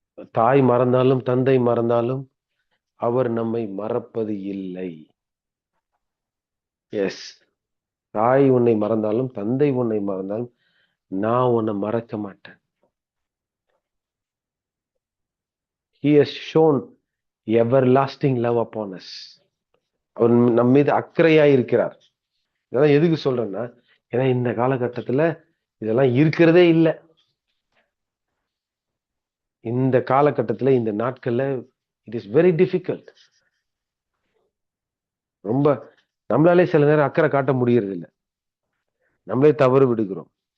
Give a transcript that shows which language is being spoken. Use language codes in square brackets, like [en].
[ta] தாய் மறந்தாலும் தந்தை மறந்தாலும் அவர் நம்மை மறப்பது இல்லை. எஸ், தாய் உன்னை மறந்தாலும் தந்தை உன்னை மறந்தாலும் நான் உன்னை மறக்க மாட்டேன். [en] He has shown everlasting love upon us. [ta] அவர் நம்ம மீது அக்கறையா இருக்கிறார். இதெல்லாம் எதுக்கு சொல்றேன்னா, ஏன்னா இந்த காலகட்டத்துல இதெல்லாம் இருக்கிறதே இல்லை. இந்த காலகட்டத்துல இந்த நாட்கள்ல [en] It is very difficult. [ta] ரொம்ப நம்மளாலே சில நேரம் அக்கறை காட்ட முடியறது இல்லை. நம்மளே தவறு விடுகிறோம்.